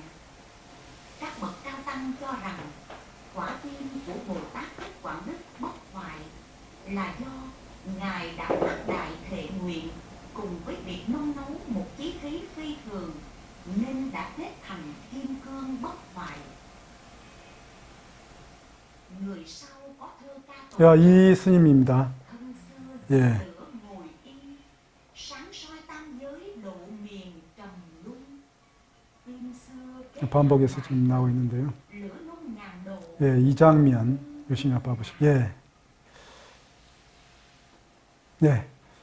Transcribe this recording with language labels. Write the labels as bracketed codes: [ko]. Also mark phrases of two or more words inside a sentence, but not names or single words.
[vi] Các bậc cao tăng cho rằng quả tim của Bồ Tát Thích Quảng Đức bất hoại là do Ngài đã phát đại thệ nguyện cùng với việc nung nấu một chí khí phi thường nên đã kết thành kim cương bất hoại. người sau có thơ ca [ko] 야, 이 스님입니다. [vi] thân xưa [ko] 예. [vi] lửa ngồi yên sáng soi tam giới lộ miền trầm luân đêm xưa kết [ko] 반복해서 지금 나오고 있는데요. [vi] lửa nung ngàn độ [ko] 예, 이 장면 열심히 한번 봐보시죠. 예. 네.